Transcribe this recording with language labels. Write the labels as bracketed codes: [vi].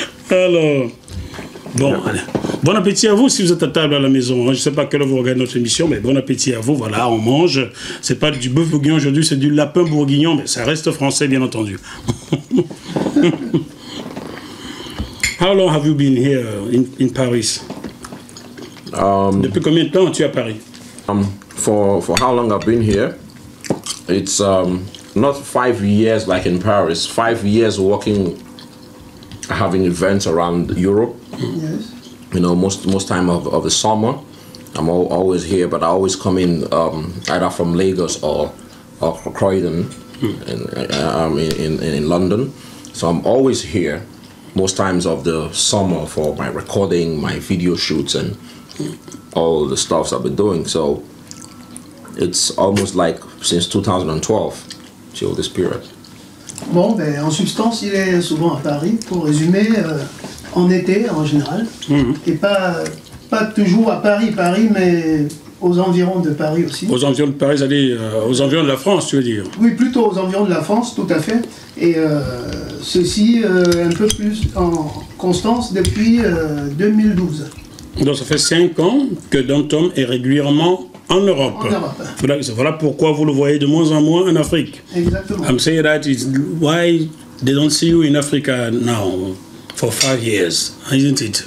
[fr] Alors, bon, allez. Bon appétit à vous si vous êtes à table à la maison. Je ne sais pas à quelle heure vous regardez notre émission, mais bon appétit à vous. Voilà, on mange. C'est pas du bœuf bourguignon aujourd'hui, c'est du lapin bourguignon, mais ça reste français, bien entendu. [en] How long have you been here in Paris? [fr] Depuis combien de temps tu es à Paris? [en] For how long I've been here? It's not 5 years like in Paris. 5 years working, having events around Europe. Yes. You know, most time of the summer, I'm always here, but I always come in either from Lagos or Croydon in London. So I'm always here most times of the summer for my recording, my video shoots, and all the stuff I've been doing. So it's almost like since 2012 till this period. [fr] Bon, ben, en substance, il est souvent à Paris, pour résumer, en été en général, et pas toujours à Paris, mais aux environs de Paris aussi. Aux environs de Paris, aux environs de la France, tu veux dire? Oui, plutôt aux environs de la France, tout à fait. Et ceci un peu plus en constance depuis 2012. Donc ça fait 5 ans que DONTOM est régulièrement en Europe. En Europe. Voilà pourquoi vous le voyez de moins en moins en Afrique. Exactement. [en] I'm saying that is why they don't see you in Africa now for 5 years, isn't it?